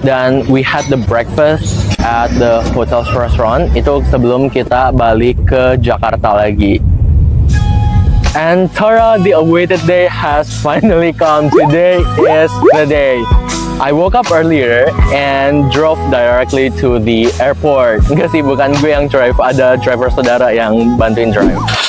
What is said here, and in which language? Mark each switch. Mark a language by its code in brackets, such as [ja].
[id] Dan [en] we had the breakfast at the hotel's restaurant. [id] Itu sebelum kita balik ke Jakarta lagi. [en] And Tara, the awaited day has finally come. Today is the day. I woke up earlier and drove directly to the airport. [id] Enggak sih, bukan gue yang drive. Ada driver saudara yang bantuin drive.